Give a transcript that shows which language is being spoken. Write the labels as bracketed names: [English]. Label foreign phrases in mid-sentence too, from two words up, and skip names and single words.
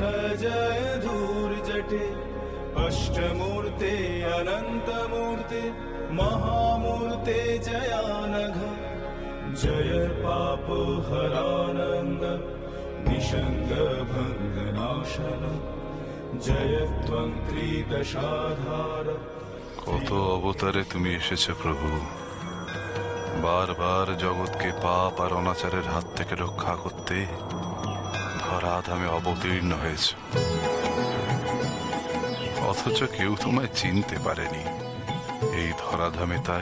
[Sanskrit] जय धूर्जटे, अष्टमूर्ते अनंतमूर्ते, महामूर्ते जयानघ, जय पाप हरानंद, निषंग भंग नाशन, जय त्वं त्रिदशाधार। [Bangla] কত অবতারে তুমি এসেছো প্রভু, বারবার জগৎকে পাপ আর অনাচারের হাত থেকে রক্ষা করতে ধরাধামে অবতীর্ণ হয়েছ, অথচ কেউ তোমায় চিনতে পারেনি এই ধরাধামে।